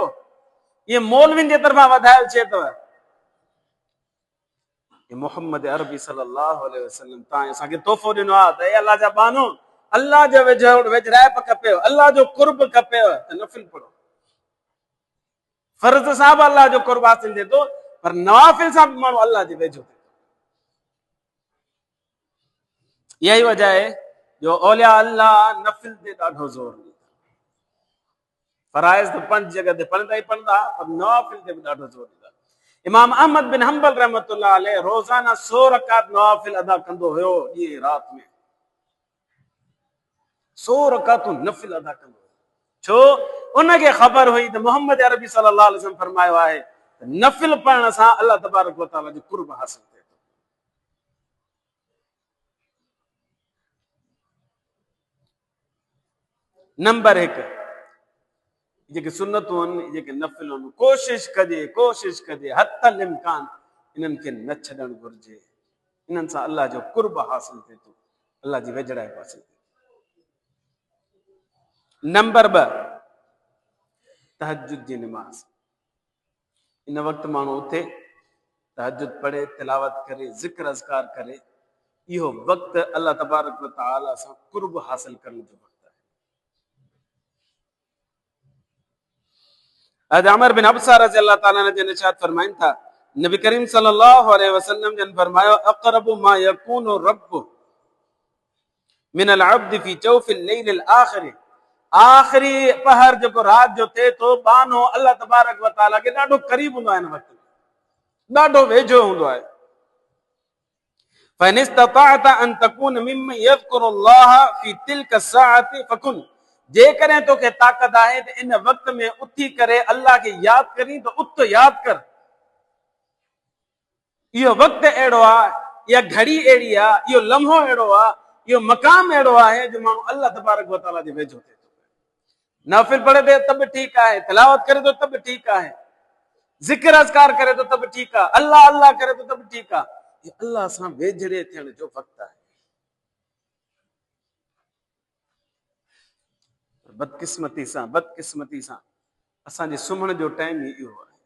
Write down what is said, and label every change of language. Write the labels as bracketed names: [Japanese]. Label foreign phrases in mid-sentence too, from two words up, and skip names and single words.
[Sindhi] ये मौलवियुनि जे तरफ़ां वधायल शइ अथव। मोहम्मद अरबी [Arabic] صلى الله عليه وسلم [Sindhi] तव्हां असांखे तोहफ़ो ॾिनो आहे त अल्लाह जा बानो, अल्लाह जो वेझराइप खपेव, अल्लाह जो कुर्ब खपेव त नफ़िल पढ़ो। फर्ज़ सां बि अल्लाह जो कुर्ब हासिल थिए थो, पर नवाफ़िल सां बि माण्हू अल्लाह जे वेझो थिए थो। [Urdu] یہی وجہ ہے [Sindhi] जो औलिया अल्लाह नफिल ते ॾाढो ज़ोर ॾींदा। फराइज़ तो 5 जगह ते पढ़ंदा ही पढ़ंदा, पर नवाफिल ते भी ॾाढो ज़ोर ॾींदा। इमाम अहमद बिन हंबल [Arabic] رحمة الله عليه [Sindhi] रोज़ाना 100 रकात नवाफिल अदा कंदो हुयो ॾींहुं रात में। 100 रकातूं नफिल अदा कंदो। छो? उनखे ख़बर हुई त मोहम्मद अरबी [Arabic] صلى الله عليه وسلم [Sindhi] फरमायो आहे त नफिल पढ़ण सां [Arabic] الله تبارك وتعالى [Sindhi] जो कुर्ब हासिल थिए थो। नंबर 1 जेके सुन्नतूं आहिनि, जेके नफिल आहिनि, कोशिश कजे हतल इम्कान इन्हनि खे न छॾणु घुरिजे। इन्हनि सां अल्लाह जो कुर्ब हासिल थिए थो, अल्लाह जी वेझड़ाई हासिल थिए। नंबर 2 तहज्जुद जी नमाज़। इन वक्त माण्हू उथे तहज्जुद पढ़े, तिलावत करे, ज़िक्र अज़कार करे। इहो वक्त [Arabic] الله تبارك وتعالى [Sindhi] सां कुर्ब हासिल करण जो वक्त है। हज़रत उमर बिन अब्सा [Arabic] رضي الله تعالى [Sindhi] ने जन इरशाद फरमाइन था, नबी करीम [Arabic] صلى الله عليه وسلم [Sindhi] जन फरमायो, [Arabic] أقرب ما يكون الرب من العبد في جوف الليل الآخر. [Sindhi] आखिरी पहर जो रात जो थे तो बानो [Arabic] الله تبارك وتعالى [Sindhi] के ॾाढो करीब हुंदो आहे, इन वक्त में ॾाढो वेझो हुंदो आहे। [Arabic] فإن استطعت أن تكون ممن يذكر الله في تلك الساعة فكن. [Sindhi] जेकॾहिं तोखे ताक़त आहे त इन वक्त में उथी करे अल्लाह खे यादि करी त उत यादि कर। इहो वक्त अहिड़ो आहे, इहा घड़ी अहिड़ी आहे, इहो लम्हो अहिड़ो आहे, इहो मक़ाम अहिड़ो आहे जो माण्हू [Arabic] الله تبارك وتعالى [Sindhi] जे वेझो थिए थो। नफिल पढ़े ते त बि ठीकु आहे, तिलावत करे थो त बि ठीकु आहे, ज़िक्र अज़कार करे थो त बि ठीकु आहे, अल्लाह अल्लाह करे थो त बि ठीकु आहे। ये अल्लाह सां वेझड़े थियण जो वक्त आहे। बदकिस्मती सां असांजे सुम्हण जो टाइम ई इहो आहे।